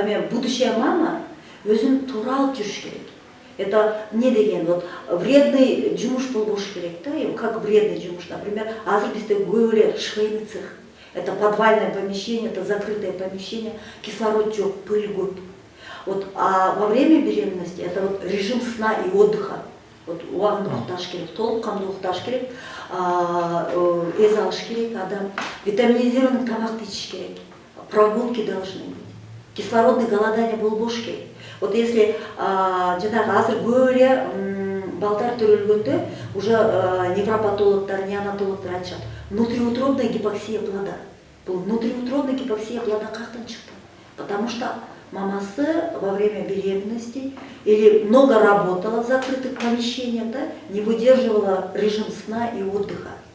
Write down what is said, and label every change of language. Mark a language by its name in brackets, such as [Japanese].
[Kyrgyz] будущая мама өзүн туура алып жүрүш керек. Это не деген, вот вредный жумуш болбош керек, да, как вредный жумуш, например, азыр бизде көп эле швейный цех. [Russian] Это подвальное помещение, это закрытое помещение, кислород жок, пыль көп. Вот, а во время беременности это вот режим сна и отдыха. [Kyrgyz] Вот убагында укташ керек, толук кандуу укташ керек, эс алыш керек адам, витаминизированный тамакты ичиш керек, [Russian] прогулки должны быть, [Kyrgyz] кислородный голодание болбош керек. Вот если жанагы азыр көп эле балдар төрөлгөндө уже невропатологдор, неонатологдор айтышат, [Russian] внутриутробная гипоксия плода. [Kyrgyz] Бул [Russian] внутриутробная гипоксия плода [Kyrgyz] каяктан чыкты? [Russian] Потому что мамасы во время беременности или много работала в закрытых помещениях, да, не выдерживала режим сна и отдыха.